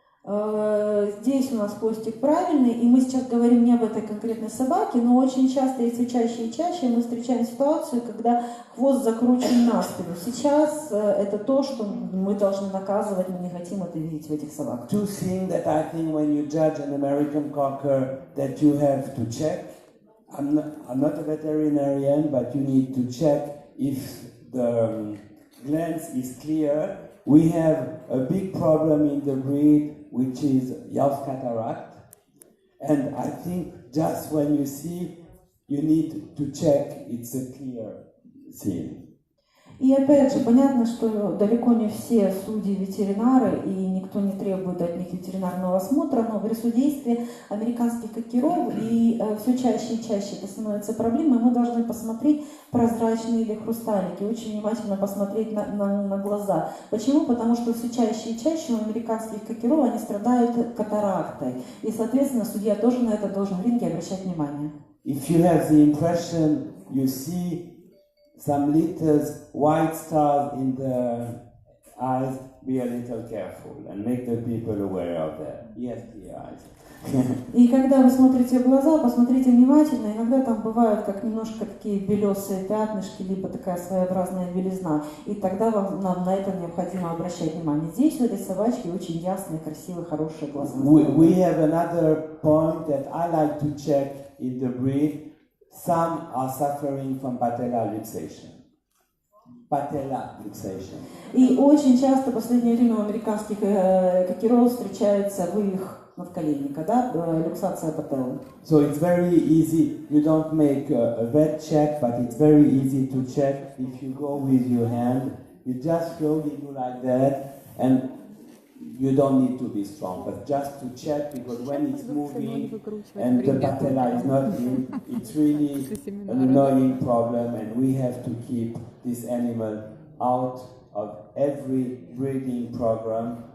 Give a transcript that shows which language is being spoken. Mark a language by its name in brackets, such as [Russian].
[Russian] Здесь у нас хвостик правильный, и мы сейчас говорим не об этой конкретной собаке, но очень часто и все чаще и чаще мы встречаем ситуацию, когда хвост закручен на спину. Сейчас это то, что мы должны наказывать, мы не хотим это видеть в этих собаках. [English] Two things that I think when you judge an American Cocker that you have to check. I'm not a veterinarian, but you need to check if the glance is clear. We have a big problem in the breed, which is Yelf cataract. And I think just when you see, you need to check it's a clear scene. [Russian] И опять же, понятно, что далеко не все судьи ветеринары, и никто не требует от них ветеринарного осмотра, но при судействе американских кокеров, и все чаще и чаще это становится проблемой, мы должны посмотреть, прозрачные или хрусталики, очень внимательно посмотреть на глаза. Почему? Потому что все чаще и чаще у американских кокеров они страдают катарактой, и, соответственно, судья тоже на это должен в ринге обращать внимание. [English] If you have the impression you see some little white stars in eyes, be a little careful and make the people aware of that. He has clear eyes. [Russian] И когда вы смотрите в глаза, посмотрите внимательно, иногда там бывают как немножко такие белесые пятнышки, либо такая своеобразная белизна, и тогда нам на это необходимо обращать внимание. Здесь у этой собачки очень ясные, красивые, хорошие глаза. [English] We have another point that I like to check in the breed. Some are suffering from patellar luxation. Patellar luxation. [Russian] И очень часто в последнее время у американских кокеров встречается вывих надколенника, да, люксация пателлы. [English] So it's very easy. You don't make a vet check, but it's very easy to check if you go with your hand. You just slowly do like that, and you don't need to be strong, but just to check, because when it's moving and the patella is not in, it's really an annoying problem, and we have to keep this animal out of every breeding program.